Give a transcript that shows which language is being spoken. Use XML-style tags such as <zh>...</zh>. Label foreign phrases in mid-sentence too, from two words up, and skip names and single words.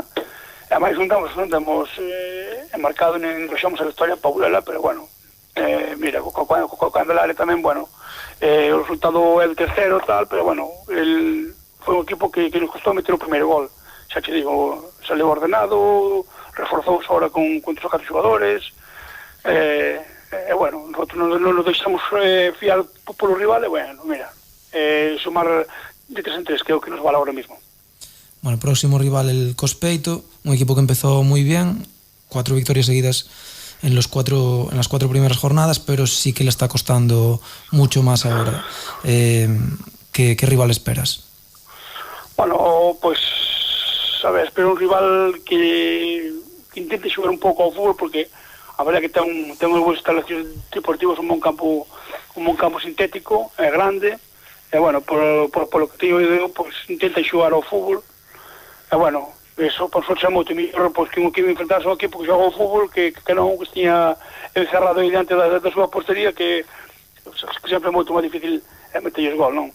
<gl>E máis non damos marcado, nen deixamos a victoria para Burela, pero bueno, mira, co Candelaria tamén, bueno, o resultado é de terceiro tal, pero bueno, foi un equipo que nos costou meter o primeiro gol. Xa te digo, salió ordenado, reforzouse ahora con 3 ou 4 xogadores, bueno, nosotros non nos deixamos fiar polo rival, e bueno, mira,</gl> <es>sumar de 3 en 3, creo que nos vale ahora mismo. Bueno, el próximo rival, el Cospeito, un equipo que empezó muy bien, 4 victorias seguidas en las 4 primeras jornadas, pero sí que le está costando mucho más ahora. ¿Qué rival esperas? Bueno, pues,</es> <gl>a ver, espero un rival que intente xogar un pouco ao fútbol, porque a verdade que ten unhas boas instalacións deportivas, un bon campo sintético, é grande, e bueno,</gl> <es>por lo que te digo, pues</es> <gl>intenta xogar ao fútbol. E bueno, eso</gl> <es>por suerte</es> <gl>é moito mellor, pois que un equipo enfrentarse ao equipo que xoga ao fútbol que non que estiña encerrado aí diante da súa portería, que sempre é moito máis difícil meterlles gol, non?</gl>